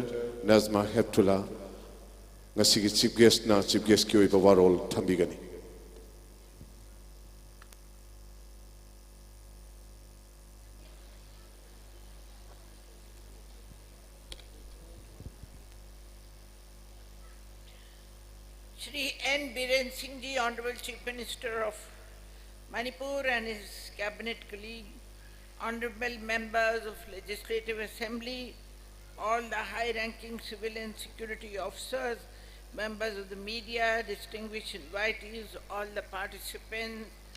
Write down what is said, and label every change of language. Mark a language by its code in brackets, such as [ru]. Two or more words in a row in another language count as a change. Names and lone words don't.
[mni] Nazma Heptullah ngasi gi [en] chief guest [mni] ki oiba warol thambigani. [en] Shri N. Biren Singh Ji, Honorable Chief Minister of Manipur and his cabinet colleague, honorable members of Legislative Assembly, all the high-ranking civil and security officers, members of the media, distinguished invitees, all the participants.